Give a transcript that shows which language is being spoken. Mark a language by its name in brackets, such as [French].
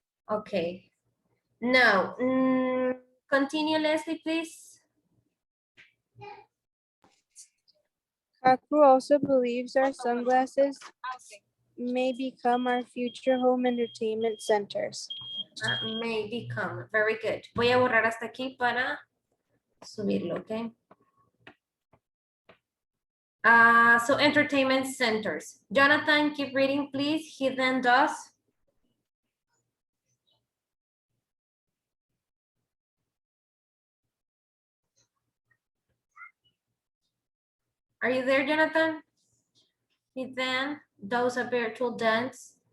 [English] Okay, now, continue, Leslie, please. Kaku also believes our sunglasses may become our future home entertainment centers. May become, very good. [Spanish] Voy a borrar hasta aquí para subirlo, okay? [English] So entertainment centers. Jonathan, keep reading, please. He then does. Are you there, Jonathan? He then does a virtual dance.